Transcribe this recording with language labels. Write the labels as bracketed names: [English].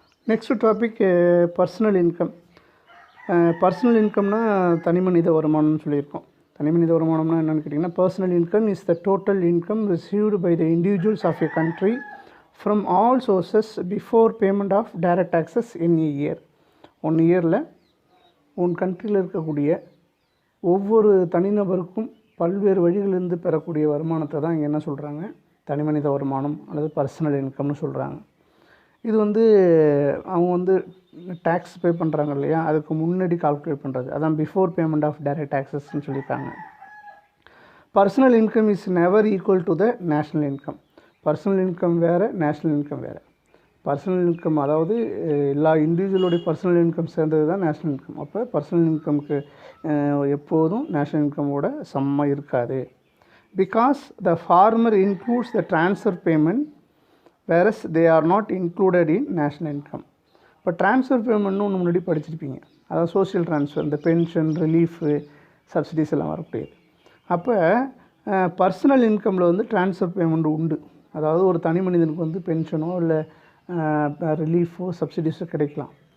[Tamil] Next topic personal income. Personal இன்கம்னா தனி மனித வருமானம்னு சொல்லியிருக்கோம். தனி மனித வருமானம்னா என்னென்னு கேட்டிங்கன்னா [English] Personal income is the total income received by the individuals of a country from all sources before payment of direct taxes in a year. [Tamil] 1 இயரில் உன் கண்ட்ரியில் இருக்கக்கூடிய ஒவ்வொரு தனிநபருக்கும் பல்வேறு வழிகளிலிருந்து பெறக்கூடிய வருமானத்தை தான் இங்கே என்ன சொல்கிறாங்க, தனிமனித வருமானம் அல்லது பர்சனல் இன்கம்னு சொல்கிறாங்க. இது வந்து அவங்க வந்து டேக்ஸ் பே பண்ணுறாங்க இல்லையா, அதுக்கு முன்னாடி கால்குலேட் பண்ணுறது, அதான் பிஃபோர் பேமெண்ட் ஆஃப் டைரக்ட் டேக்ஸஸ்ன்னு சொல்லியிருக்காங்க. [English] Personal income is never equal to the national income. [Tamil] Personal income வேறு, நேஷ்னல் இன்கம் வேறு. பர்சனல் இன்கம் அதாவது எல்லா இண்டிவிஜுவலுடைய பர்சனல் இன்கம் சேர்ந்தது தான் நேஷ்னல் இன்கம். அப்போ பர்சனல் இன்கமுக்கு எப்போதும் நேஷ்னல் இன்கமோட சமமாக இருக்காது. [English] Because the former includes the transfer payment whereas they are not included in national income. [Tamil] இப்போ ட்ரான்ஸ்ஃபர் பேமெண்ட்னு ஒன்று முன்னாடி படிச்சிருப்பீங்க, அதாவது சோஷியல் ட்ரான்ஸ்ஃபர், இந்த பென்ஷன், ரிலீஃபு, சப்சிடிஸ் எல்லாம் வரக்கூடியது. அப்போ பர்சனல் இன்கமில் வந்து ட்ரான்ஸ்ஃபர் பேமெண்ட் உண்டு. அதாவது ஒரு தனி மனிதனுக்கு வந்து பென்ஷனோ இல்லை ரிலீஃபோ சப்சிடிஸோ கிடைக்கலாம்.